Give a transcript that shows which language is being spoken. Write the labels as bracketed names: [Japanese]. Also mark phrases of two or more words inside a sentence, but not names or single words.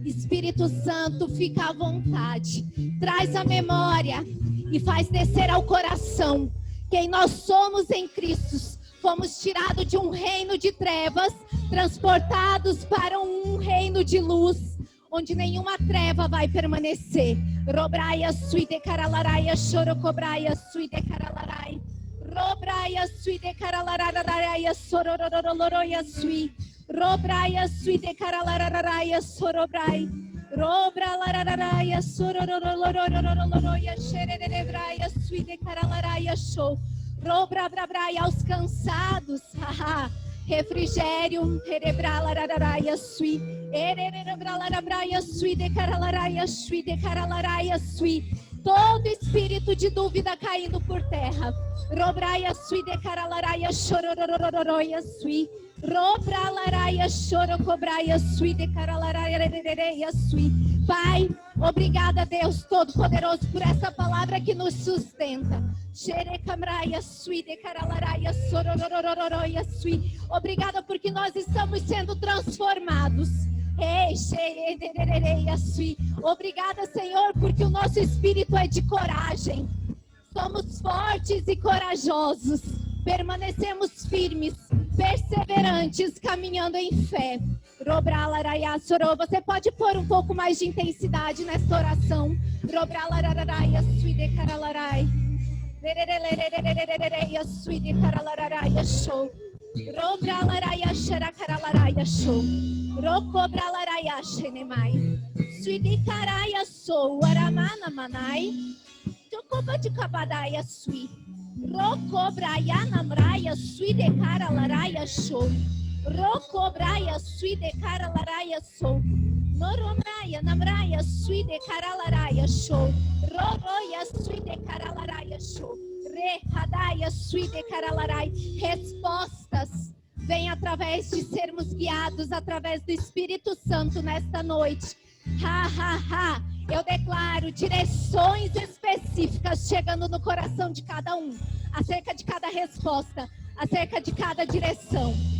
[Portuguese] Espírito Santo, fica à vontade. Traz a memória e faz descer ao coração quem nós somos em Cristo. Fomos tirados de um reino de trevas, transportados para um reino de luz, onde nenhuma treva vai permanecer. Robraia sui de caralaraia, chorocobraia sui de caralarai. Robraia sui de caralaraia, sorororororoia sui. Robraia sui de caralaraia, sorobrai. Robralararaia, sorororororoia, xererebraia sui de caralaraia, show. Robrabrabraia aos cansados, haha. Refrigério, rerebralararaia sui. Ererebralararaia sui de caralaraia, sui de caralaraia sui. Todo espírito de dúvida caindo por terra. Robraia sui de caralaraia, chororororoia sui. Robralaraia, chorocobraia sui de caralaraia sui. Pai, obrigada, Deus Todo-Poderoso, por essa palavra que nos sustenta. Xerecamraia sui de caralaraia, sororororoia sui. Obrigada porque nós estamos sendo transformados. Obrigada, Senhor, porque o nosso espírito é de coragem. Somos fortes e corajosos. Permanecemos firmes, perseverantes, caminhando em fé. Você pode pôr um pouco mais de intensidade nesta oração. Show. Robralaraia xeracaralaraia show. Rocobralaraia xenemai. Suidicaraia sou. Aramana manai. Tocoba de cabadaia sui. Rocobraia namraia suidecaralaraia show. Rocobraia suidecaralaraia sou. Noromraia namraia suidecaralaraia show. Roroia suidecaralaraia show. Rehadaia suidecaralarai. Respostas vêm através de sermos guiados através do Espírito Santo nesta noite. Ha, ha, ha. Eu declaro direções específicas chegando no coração de cada um, acerca de cada resposta, acerca de cada direção.